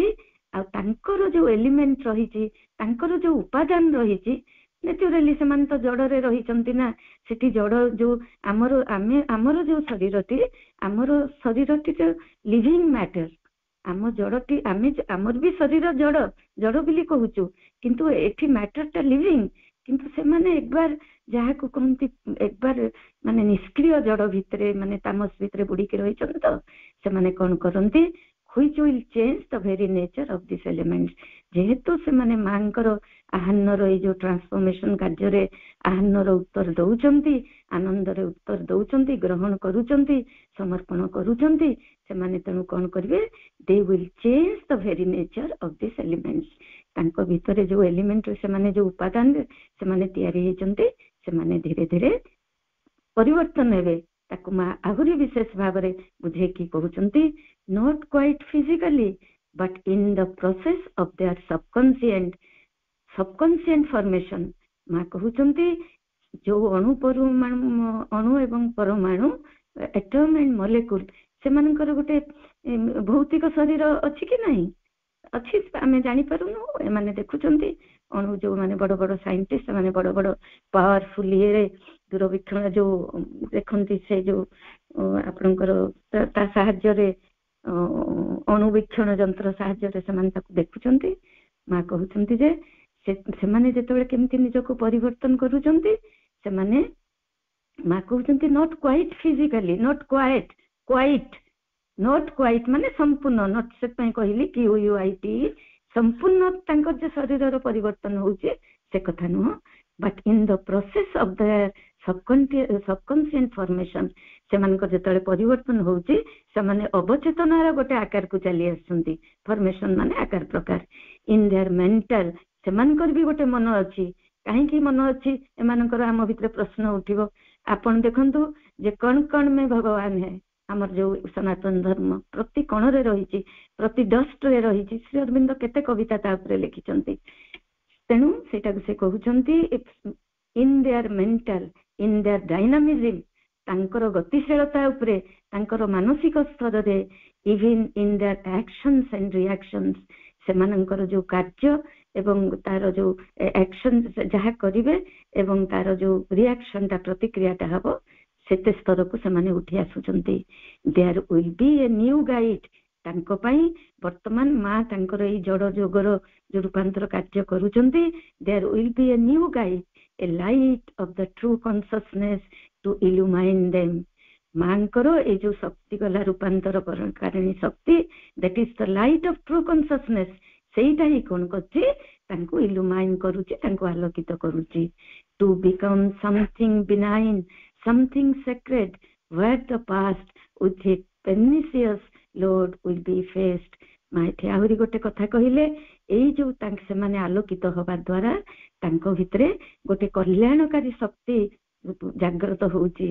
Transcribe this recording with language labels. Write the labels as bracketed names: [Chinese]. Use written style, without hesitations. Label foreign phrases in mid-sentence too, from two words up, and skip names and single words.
[Odia] ଆଉ ତାଙ୍କର ଯୋଉ ଏଲିମେଣ୍ଟ ରହିଛି, ତାଙ୍କର ଯୋଉ ଉପାଦାନ ରହିଛି, ନ୍ୟାଚୁରାଲି ସେମାନେ ତ ଜଡରେ ରହିଛନ୍ତି ନା, ସେଠି ଜଡ ଯୋଉ ଆମର ଯୋଉ ଶରୀରଟି, ଆମର ଶରୀରଟି ଯୋଉ [English] living matter, [Odia] ଆମ ଜଡଟି ଆମର ବି ଶରୀର ଜଡ ବୋଲି କହୁଛୁ, କିନ୍ତୁ ଏଠି ମ୍ୟାଟରଟା ଲିଭିଂ। କିନ୍ତୁ ସେମାନେ ଏକବାର ଯାହାକୁ କହନ୍ତି ଏକବାର ମାନେ ନିଷ୍କ୍ରିୟ ଜଡ ଭିତରେ, ମାନେ ତାମସ ଭିତରେ ବୁଡିକି ରହିଛନ୍ତି, ତ ସେମାନେ କଣ କରନ୍ତି? [English] which will change the very nature of this element. [Odia] ଯେହେତୁ ସେମାନେ ମାଙ୍କର ଆହ୍ୱାନର ଏଇ ଯୋଉ ଟ୍ରାନ୍ସଫର୍ମେସନ କାର୍ଯ୍ୟରେ ଆହ୍ୱାନର ଉତ୍ତର ଦଉଛନ୍ତି, ଆନନ୍ଦରେ ଉତ୍ତର ଦଉଛନ୍ତି, ଗ୍ରହଣ କରୁଛନ୍ତି, ସମର୍ପଣ କରୁଛନ୍ତି, ସେମାନେ ତେଣୁ କଣ କରିବେ? [English] they will change the very nature of this elements. [Odia] ତାଙ୍କ ଭିତରେ ଯୋଉ ଏଲିମେଣ୍ଟରେ ସେମାନେ ଯୋଉ ଉପାଦାନରେ ସେମାନେ ତିଆରି ହେଇଛନ୍ତି, ସେମାନେ ଧୀରେ ଧୀରେ ପରିବର୍ତ୍ତନ ହେବେ। ତାକୁ ମା ଆହୁରି ବିଶେଷ ଭାବରେ ବୁଝେଇକି କହୁଛନ୍ତି, [English] not quite physically but in the process of their subconscient formation. [Odia] ମା କହୁଛନ୍ତି ଯୋଉ ଅଣୁ ଏବଂ ପରମାଣୁ, [English] atom and molecule, [Odia] ସେମାନଙ୍କର ଗୋଟେ ଭୌତିକ ଶରୀର ଅଛି କି ନାହିଁ? ଅଛି, ଆମେ ଜାଣିପାରୁନୁ। ଏମାନେ ଦେଖୁଛନ୍ତି ଅଣୁ, ଯୋଉମାନେ ବଡ ବଡ ସାଇଣ୍ଟିଷ୍ଟ, ସେମାନେ ବଡ ବଡ ପାୱାରଫୁଲ ଇଏରେ ଦୂରବୀକ୍ଷଣ ଯୋଉ ଦେଖନ୍ତି, ସେ ଯୋଉ ଆପଣଙ୍କର ତା ସାହାଯ୍ୟରେ ଅଣୁବୀକ୍ଷଣ ଯନ୍ତ୍ର ସାହାଯ୍ୟରେ ସେମାନେ ତାକୁ ଦେଖୁଛନ୍ତି। ମା କହୁଛନ୍ତି ଯେ ସେମାନେ ଯେତେବେଳେ କେମିତି ନିଜକୁ ପରିବର୍ତ୍ତନ କରୁଛନ୍ତି, ସେମାନେ ମା କହୁଛନ୍ତି [English] not quite physically, not quite [Odia] ମାନେ ସମ୍ପୂର୍ଣ୍ଣ, ନଟ୍ ସେଥିପାଇଁ କହିଲି QUIT, ସମ୍ପୂର୍ଣ୍ଣ ତାଙ୍କର ଯେ ଶରୀରର ପରିବର୍ତ୍ତନ ହଉଛି ସେ କଥା ନୁହଁ, [English] but in the process of their subconscient formation, [Odia] ସେମାନଙ୍କର ଯେତେବେଳେ ପରିବର୍ତ୍ତନ ହଉଛି, ସେମାନେ ଅବଚେତନାର ଗୋଟେ ଆକାରକୁ ଚାଲି ଆସୁଛନ୍ତି। ଫର୍ମେସନ ମାନେ ଆକାର ପ୍ରକାର। [English] in their mental, [Odia] ସେମାନଙ୍କର ବି ଗୋଟେ ମନ ଅଛି। କାହିଁକି ମନ ଅଛି ଏମାନଙ୍କର? ଆମ ଭିତରେ ପ୍ରଶ୍ନ ଉଠିବ। ଆପଣ ଦେଖନ୍ତୁ ଯେ କଣ ମେ ଭଗବାନ ହେ, ଆମର ଯୋଉ ସନାତନ ଧର୍ମ ପ୍ରତି କଣରେ ରହିଛି, ପ୍ରତି ଡଷ୍ଟରେ ରହିଛି। ଶ୍ରୀ ଅରବିନ୍ଦ କେତେ କବିତା ତା ଉପରେ ଲେଖିଛନ୍ତି। ତେଣୁ ସେଇଟାକୁ ସେ କହୁଛନ୍ତି [English] in their mental, in their dynamism, [Odia] ତାଙ୍କର ଗତିଶୀଳତା ଉପରେ, ତାଙ୍କର ମାନସିକ ସ୍ତରରେ, [English] even in their actions and reactions, [Odia] ସେମାନଙ୍କର ଯୋଉ କାର୍ଯ୍ୟ ଏବଂ ତାର ଯୋଉ ଆକ୍ସନ ଯାହା କରିବେ ଏବଂ ତାର ଯୋଉ ରିଆକ୍ସନଟା, ପ୍ରତିକ୍ରିୟାଟା ହବ, ସେତେ ସ୍ତରକୁ ସେମାନେ ଉଠି ଆସୁଛନ୍ତି। [English] there will be a new guide [Odia] ତାଙ୍କ ପାଇଁ ବର୍ତ୍ତମାନ ମା ତାଙ୍କର ଏଇ ଜଡ ଯୋଗର ଯୋଉ ରୂପାନ୍ତର କାର୍ଯ୍ୟ କରୁଛନ୍ତି। [English] there will be a new guide, a light of the true consciousness to illumine them। [Odia] ମାଙ୍କର ଏଇ ଯୋଉ ଶକ୍ତି ଗଲା ରୂପାନ୍ତର କାରିଣୀ ଶକ୍ତି, [English] that is the light of true consciousness, [Odia] ସେଇଟା ହିଁ କଣ କରୁଛି, ତାଙ୍କୁ ଇଲୁମାଇନ୍ କରୁଛି, ତାଙ୍କୁ ଆଲୋକିତ କରୁଛି। [English] to become something benign, something sacred, where the past with its pernicious load will be faced। [Odia] ମା ଏଠି ଆହୁରି ଗୋଟେ କଥା କହିଲେ, ଏଇ ଯୋଉ ସେମାନେ ଆଲୋକିତ ହବା ଦ୍ୱାରା ତାଙ୍କ ଭିତରେ ଗୋଟେ କଲ୍ୟାଣକାରୀ ଶକ୍ତି ଜାଗ୍ରତ ହଉଛି।